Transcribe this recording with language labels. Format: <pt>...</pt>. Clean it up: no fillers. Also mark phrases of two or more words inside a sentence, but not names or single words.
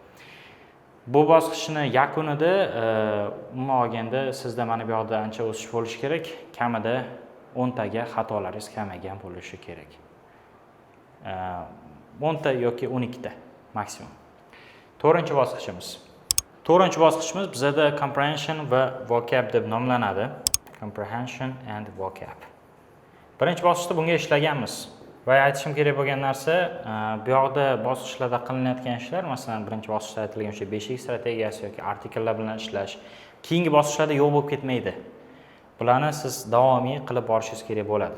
<uz>Bu bosqichning yakunida umuman olganda sizda mana bu yoqda ancha o'sish bo'lishi kerak, kamida 10 taga xatolaringiz kamaygan bo'lishi kerak. 10 ta yoki 12 ta maksimum. 4-bosqichimiz. 4-bosqichimiz bizda comprehension va vocab deb nomlanadi.</uz> <en>Comprehension and vocab.</en> <uz>Birinchi bosqichda bunga ishlaganmiz. Va aytishim kerak bo'lgan narsa, bu yoqda bosqichlarda qilinayotgan ishlar, masalan, birinchi bosqichda aytilgan o'sha 5x strategiyasi yoki artikellar bilan ishlash, keyingi bosqichlarda yo'q bo'lib ketmaydi. Bularni siz davomiy qilib borishingiz kerak bo'ladi.</uz>